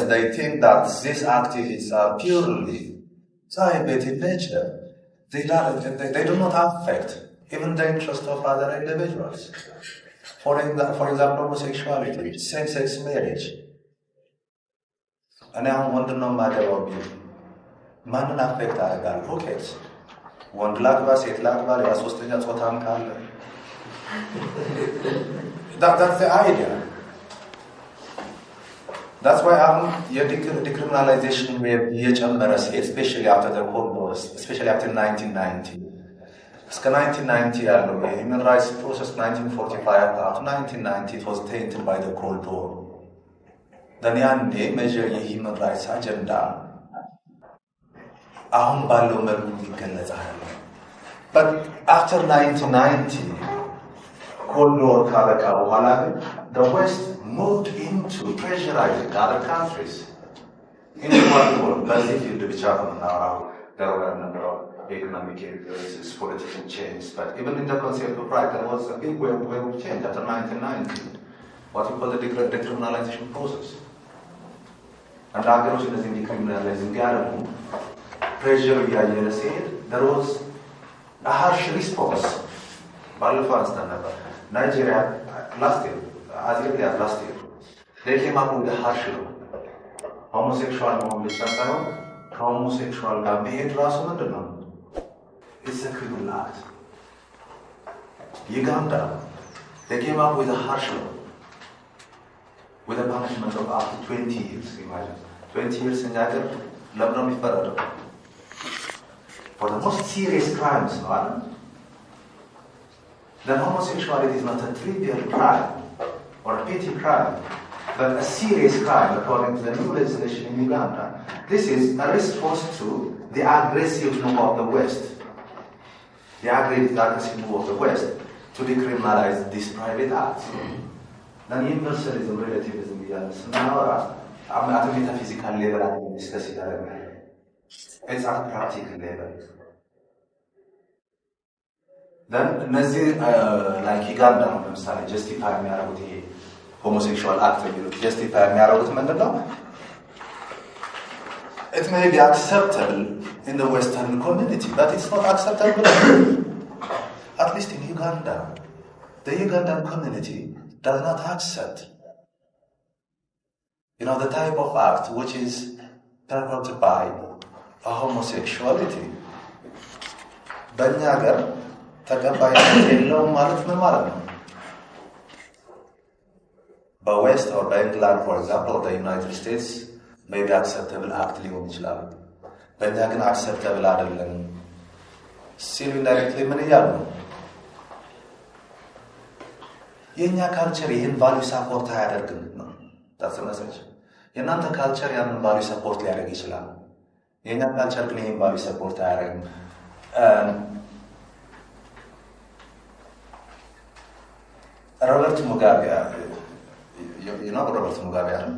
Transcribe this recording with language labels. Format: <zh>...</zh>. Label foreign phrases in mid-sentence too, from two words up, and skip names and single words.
<en>They think that these activities are purely private in nature. They do not affect even the interest of other individuals. For example, homosexuality, same-sex marriage. And now wonder no matter what you</en> <am>ማንን አፌክት አደርጋለሁ?</am> <en>Who cares?</en> <am>ወንድ ላግባ ሴት ላግባ ሌላ ሶስተኛ ጾታም ካለ</am> <en>that's the idea. That's why decriminalization</en> <am>እየጨመረ ሲሄድ</am> <en>especially after the Cold War, especially after 1990</en> <am>እስከ 1990 ያለው</am> <en>የhuman rights process 1945 after 1990 it was tainted by the Cold War. then</en> <am>ያኔ ሜጀር የhuman rights አጀንዳ አሁን ባለው መልኩ ይገለጻል።</am> <en>but after 1990 Cold War</en> <am>ካበቃ በኋላ</am> <en>the West moved into pressurizing other countries in the world.</en> <am>በዚህ ፊልድ ብቻ ነው የምናወራው።</am> <en>there were a number of economic influences, political change, but even in the concept of right there was a big wave of change after 1990, what we call the decriminalization process. and</en> <am>ሀገሮች እነዚህ</am> <en>decriminalizing ያደረጉ pressure</en> <am>እያየለ ሲሄድ</am> <en>there was a harsh response.</en> <am>ባለፈው አንስተን ነበር</am> <en>Nigeria last year, as early as last year, they came up with a harsh law.</en> <am>Homosexual መሆን ብቻ ሳይሆን ከሆሞሴክሹዋል ጋር መሄድ ራሱ ምንድን ነው?</am> <en>It's a criminal act. Uganda, they came up with a harsh law with a punishment of up to 20 years. Imagine 20 years in</en> <am>ሀገር ለምን ነው የሚፈረደው?</am> <en>For the most serious crimes, no? Then homosexuality is not a trivial crime or a petty crime, but a serious crime according to the new legislation in Uganda. This is a response to the aggressive move of the West. The aggressive move of the West to decriminalize these private acts. Then universalism, relativism, now at a metaphysical level, I can discuss it. It's at a practical level.</en> <am>Then እነዚህ like Uganda ነው ለምሳሌ justify የሚያደርጉት ይሄ</am> <en>homosexual act</en> <am>የሚሉት justify የሚያደርጉት ምንድን ነው?</am> <en>It may be acceptable in the Western community, but it's not acceptable at least in Uganda. The Ugandan community does not accept the type of act which is perverted by a homosexuality.</en> <am>በእኛ ሀገር ተቀባይነት የለውም ማለት ምን ማለት ነው? በዌስት or በእንግላንድ</am> <en>for example or the United States maybe acceptable act</en> <am>ሊሆን ይችላል። በእኛ ግን acceptable አይደለም ሲሉ indirectly ምን እያሉ ነው? የእኛ ካልቸር ይህን</am> <en>value support</en> <am>አያደርግም ነው።</am> <en>that's the message.</en> <am>የእናንተ ካልቸር ያንን</am> <en>value support</en> <am>ሊያደርግ ይችላል። የእኛ ካልቸር ግን ይህን</am> <en>value support</en> <am>አያደርግም። Robert Mugabe,</am> <en>you know Robert Mugabe?</en>